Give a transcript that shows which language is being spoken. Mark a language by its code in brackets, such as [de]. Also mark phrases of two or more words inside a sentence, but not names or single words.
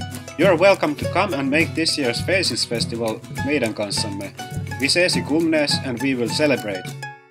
[en] You're welcome to come and make this year's Faces Festival [fi] meidän kanssamme. [sv] Vi ses i Gumnäs [en] and we will celebrate!